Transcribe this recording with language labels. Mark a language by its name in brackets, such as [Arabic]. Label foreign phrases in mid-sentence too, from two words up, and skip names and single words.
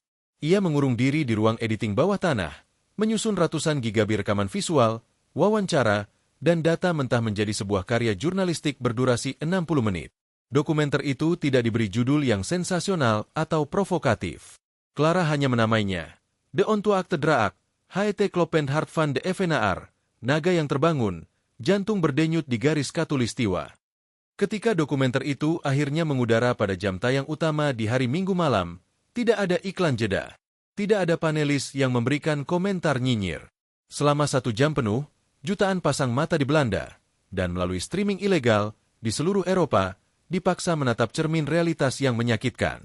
[Indonesian] Ia mengurung diri di ruang editing bawah tanah, menyusun ratusan gigabit rekaman visual, wawancara, dan data mentah menjadi sebuah karya jurnalistik berdurasi 60 menit. Dokumenter itu tidak diberi judul yang sensasional atau provokatif. Clara hanya menamainya, De Ontwaakte Draak, Het Kloppend Hart van de Evenaar, Naga yang Terbangun, Jantung Berdenyut di Garis Katulistiwa. Ketika dokumenter itu akhirnya mengudara pada jam tayang utama di hari Minggu malam, tidak ada iklan jeda. Tidak ada panelis yang memberikan komentar nyinyir. Selama 1 jam penuh, jutaan pasang mata di Belanda, dan melalui streaming ilegal di seluruh Eropa, dipaksa menatap cermin realitas yang menyakitkan.